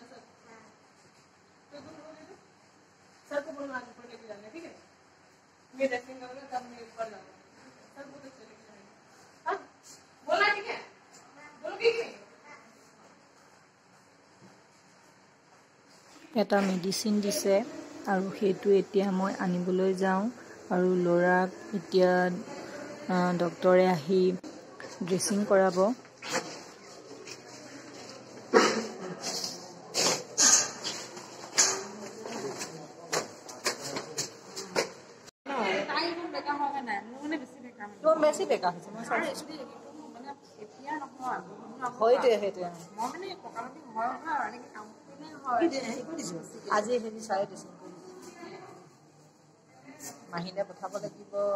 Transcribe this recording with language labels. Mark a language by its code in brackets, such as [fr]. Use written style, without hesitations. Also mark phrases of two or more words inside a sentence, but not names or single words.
[hi] सर तो तुम रोके सर को बोलना ऊपर लेके जाना, ठीक है? मैं ड्रेसिंग करूँगा तब मैं ऊपर जाऊँगा, सर को तो लेके जाएंगे। हाँ बोला, ठीक है? बोलोगे कि [as] এটা মেডিচিন দিছে আৰু সেইটো এতিয়া মই আনিবলৈ যাওঁ আৰু ল'ৰাক এতিয়া ডক্টৰে আহি ড্ৰেছিং কৰাব। বেছি বেকা হৈছে আজি হেৰি চাই দিছোঁ মাহিলে পঠাব লাগিব